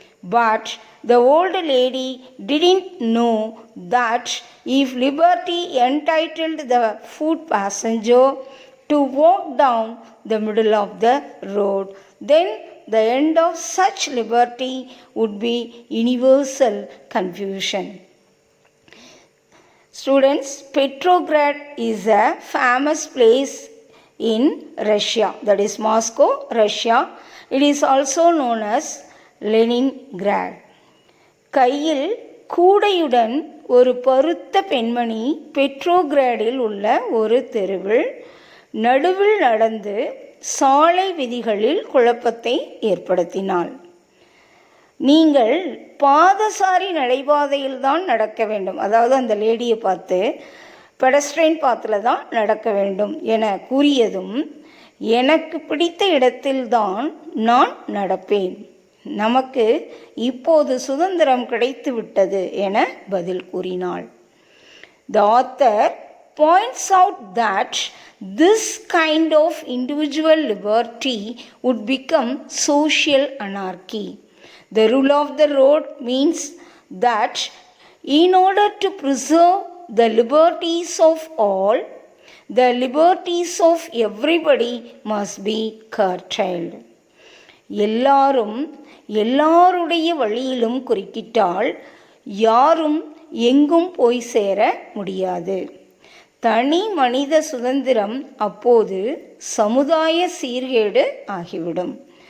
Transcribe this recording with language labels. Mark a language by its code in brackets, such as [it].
[en] But the old lady didn't know that if liberty entitled the foot passenger to walk down the middle of the road, then the end of such liberty would be universal confusion. Students, Petrograd is a famous place in Russia, that is Moscow, Russia. It is also known as Leningrad. [ta] கையில் கூடையுடன் ஒரு பருத்த பெண்மணி பெட்ரோகிராடில் உள்ள ஒரு தெருவில் நடுவில் நடந்து சாலை விதிகளில் குழப்பத்தை ஏற்படுத்தினாள். நீங்கள் பாதசாரி நடைபாதையில் தான் நடக்க வேண்டும், அதாவது அந்த லேடியை பார்த்து [en] pedestrian பாத்தில் [ta] தான் நடக்க வேண்டும் என கூறியதும், எனக்கு பிடித்த இடத்தில்தான் நான் நடப்பேன், நமக்கு இப்போது சுதந்திரம் கிடைத்து விட்டது என பதில் கூறினாள். [en] The author points out that this kind of individual liberty would become social anarchy. The rule of the road means that in order to preserve the liberties of all, the liberties of everybody must be curtailed. [ta] எல்லாரும் எல்லாருடைய வழியிலும் குறுக்கிட்டால் யாரும் எங்கும் போய் சேர முடியாது. தனி மனித சுதந்திரம் அப்போது சமுதாய சீர்கேடு ஆகிவிடும்.